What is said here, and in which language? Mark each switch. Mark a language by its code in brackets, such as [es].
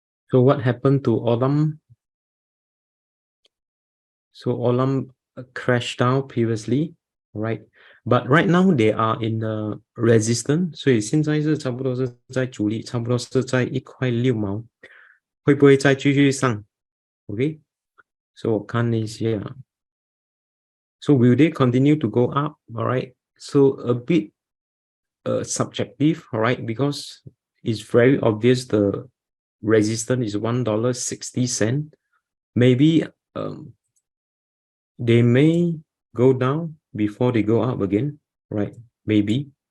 [en] So what happened to Olam? So Olam crashed down previously, right? But right now they are in the resistance， [zh] 所以现在是差不多是在阻力，差不多是在1块6毛，会不会再继续上 ？OK， 所以我看一下。 [en] So will they continue to go up? All right. So a bit subjective, all right, because it's very obvious the resistance is $1.60. Maybe they may go down before they go up again, right? Maybe.